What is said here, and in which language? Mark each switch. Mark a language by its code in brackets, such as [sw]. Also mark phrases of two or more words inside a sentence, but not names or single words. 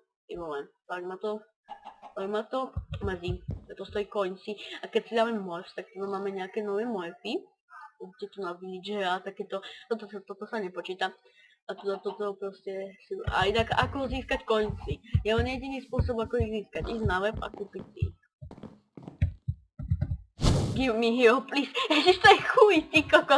[sk] Tak ma to mrzí, že to stojí koňci a keď si dáme morphs, tak tu máme nejaké nové morphy. Určite tu na villagera a takéto, toto sa nepočíta. A toto proste si... A inak ako získať koňci. Je len jediný spôsob, ako ich získať. Ísť na web a kúpiť si ich. [en] Give me hero please. [sk] Ježiš, to je chuj, ty kokos.